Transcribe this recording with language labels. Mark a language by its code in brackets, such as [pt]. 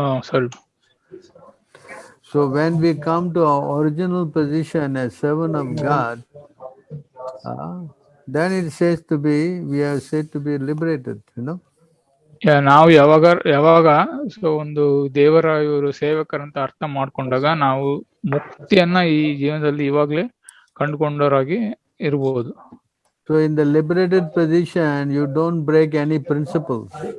[en] sorry. So when we come to our original position as servant of God, then it says to be, we are said to be liberated, [kn] ನಾವು ಯಾವಾಗ so ಒಂದು ದೇವರ ಇವರು ಸೇವಕರಂತ ಅರ್ಥ ಮಾಡ್ಕೊಂಡಾಗ ನಾವು ಮುಕ್ತಿಯನ್ನ ಈ ಜೀವನದಲ್ಲಿ ಇವಾಗ್ಲೇ ಕಂಡುಕೊಂಡವರಾಗಿ ಇರಬಹುದು. [en] So in the liberated position, you don't break any principles.